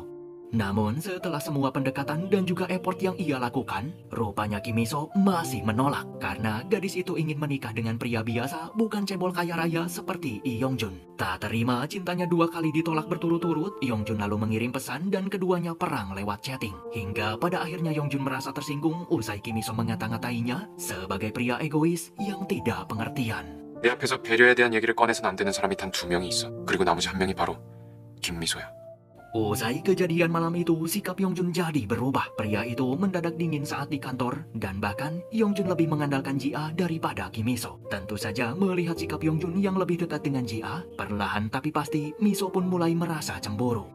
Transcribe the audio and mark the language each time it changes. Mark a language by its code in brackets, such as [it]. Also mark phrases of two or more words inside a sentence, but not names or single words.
[id] Namun setelah semua pendekatan dan juga effort yang ia lakukan, rupanya Kim Miso masih menolak karena gadis itu ingin menikah dengan pria biasa bukan cebol kaya raya seperti Lee Yongjun. Tak terima cintanya 2 kali ditolak berturut-turut, Yongjun lalu mengirim pesan dan keduanya perang lewat chatting. Hingga pada akhirnya Yongjun merasa tersinggung usai Kim Miso mengata-ngatainya sebagai pria egois yang tidak pengertian. [ko] 내 앞에서 배려에 대한 얘기를 꺼내선 안 되는 사람이 단 2명이 있어. 그리고 나머지 1명이 바로 김미소야. [id] Usai kejadian malam itu, sikap Yongjun jadi berubah. Pria itu mendadak dingin saat di kantor, dan bahkan Yongjun lebih mengandalkan Ji-a daripada Kim Miso. Tentu saja melihat sikap Yongjun yang lebih dekat dengan Ji-a, perlahan tapi pasti Miso pun mulai merasa cemburu.